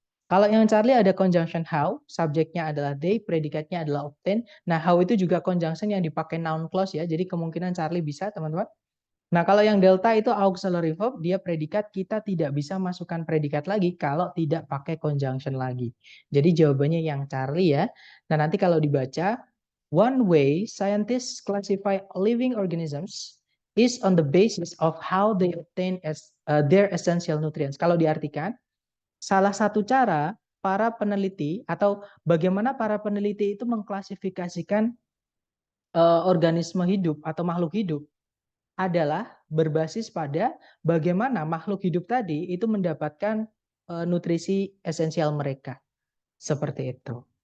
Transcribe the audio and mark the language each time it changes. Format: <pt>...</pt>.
<id>Kalau yang Charlie ada conjunction how, subjeknya adalah they, predikatnya adalah obtain. Nah, how itu juga conjunction yang dipakai noun clause ya. Jadi kemungkinan Charlie bisa, teman-teman. Nah, kalau yang delta itu auxiliary verb, dia predikat, kita tidak bisa masukkan predikat lagi kalau tidak pakai conjunction lagi. Jadi jawabannya yang Charlie ya. Nah, nanti kalau dibaca,</id> <en>one way scientists classify living organisms is on the basis of how they obtain their essential nutrients.</en> <id>Kalau diartikan, salah satu cara para peneliti atau bagaimana para peneliti itu mengklasifikasikan organisme hidup atau makhluk hidup adalah berbasis pada bagaimana makhluk hidup tadi itu mendapatkan nutrisi esensial mereka. Seperti itu.</id>